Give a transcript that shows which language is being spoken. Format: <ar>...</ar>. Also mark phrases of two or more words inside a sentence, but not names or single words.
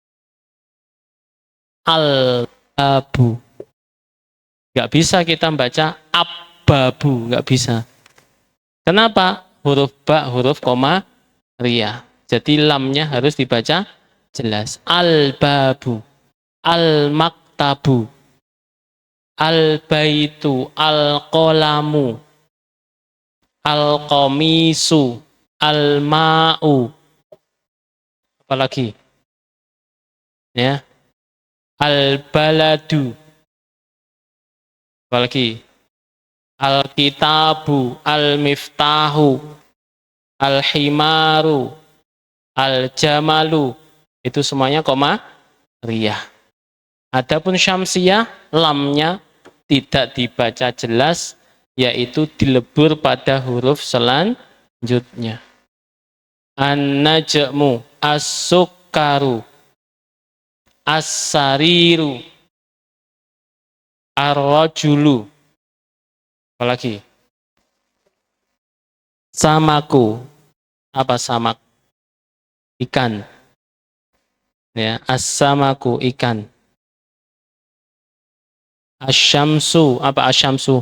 <id>Al-babu. Nggak bisa kita baca abbabu, nggak bisa. Kenapa? Huruf ba, huruf Qamariyah. Jadi lamnya harus dibaca jelas. Al-babu,</id> <ar>المكتبُ، البيتُ، القلمُ، القميصُ، الماءُ.</ar> <id>Apalagi? Ya. Al-baladu. Apalagi?</id> <ar>الكتابُ، المفتاحُ، الحمارُ، الجملُ.</ar> <id>Itu semuanya Qamariyah. Adapun Syamsiyah, lamnya tidak dibaca jelas, yaitu dilebur pada huruf selanjutnya.</id> <ar>النجمُ، السكرُ، السريرُ,</ar> <id>ar-rajulu. Apalagi? Samaku. Apa samak? Ikan. Ya, as-samaku, ikan. Asyamsu, apa asyamsu?</id>